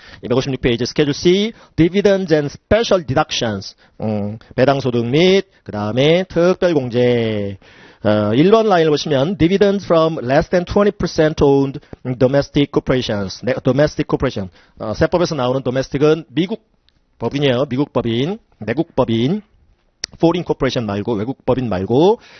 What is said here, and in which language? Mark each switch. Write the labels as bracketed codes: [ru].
[en] 256페이지 스케줄 C, Dividends and Special Deductions. [ko] 배당소득 및 그 다음에 특별공제. 1번 라인을 보시면 [en] Dividends from less than 20% owned domestic corporations. domestic corporation. [ko] 세법에서 나오는 domestic은 미국 법인이에요. 미국 법인, 내국 법인, foreign corporation 말고 외국 법인 말고.